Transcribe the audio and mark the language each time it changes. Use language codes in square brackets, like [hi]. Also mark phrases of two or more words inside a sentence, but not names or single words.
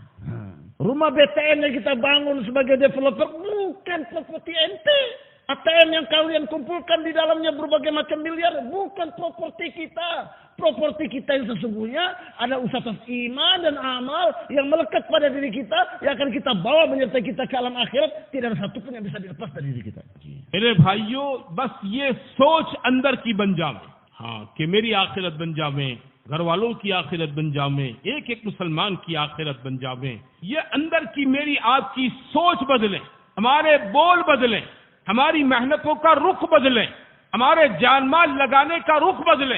[id] Rumah BTN yang kita bangun sebagai developer bukan properti ente. ATM yang kalian kumpulkan di dalamnya berbagai macam miliar bukan properti kita. Properti kita yang sesungguhnya ada usaha iman dan amal yang melekat pada diri kita yang akan kita bawa menyertai kita ke alam akhirat. Tidak ada satupun yang bisa dilepas dari diri kita. [hi] मेरे भाइयों, बस ये सोच अंदर की बन जावे, हाँ, कि मेरी आखिरत बन जावे, घर वालों की आखिरत बन जावे, एक एक मुसलमान की आखिरत बन जावे। ये अंदर की मेरी आपकी सोच बदले, हमारे बोल बदले, हमारी मेहनतों का रुख बदले, हमारे जान माल लगाने का रुख बदले।